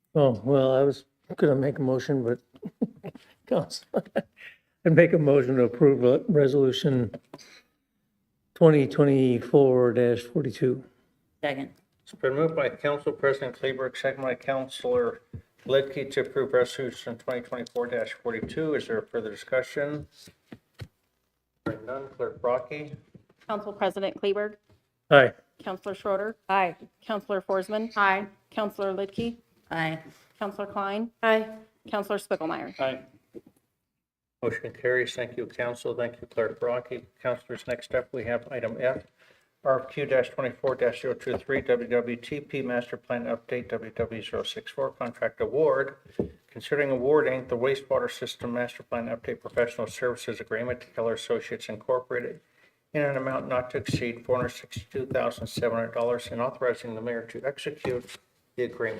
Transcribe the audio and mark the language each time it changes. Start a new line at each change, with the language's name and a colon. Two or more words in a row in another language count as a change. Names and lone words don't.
English: Oh, well, I was gonna make a motion, but Council, I'd make a motion to approve resolution 2024-42. Second. It's been moved by Council President Kleberg, second by Councilor Lidkey to approve resolution 2024-42. Is there further discussion? Hearing none, Clerk Brocky. Council President Kleberg, Aye. Councilor Schroeder, Aye. Councilor Forsman. Aye. Councilor Lidkey, Aye. Councilor Klein, Aye. Councilor Spiegelmeier. Aye. Motion carries. Thank you, Council. Thank you, Clerk Brocky. Councilors, next up, we have item F, RFQ-24-023 WWTP Master Plan Update WW064 Contract Award. Considering awarding the wastewater system Master Plan Update Professional Services Agreement to Keller Associates Incorporated in an amount not to exceed $462,700 and authorizing the mayor to execute the agreement.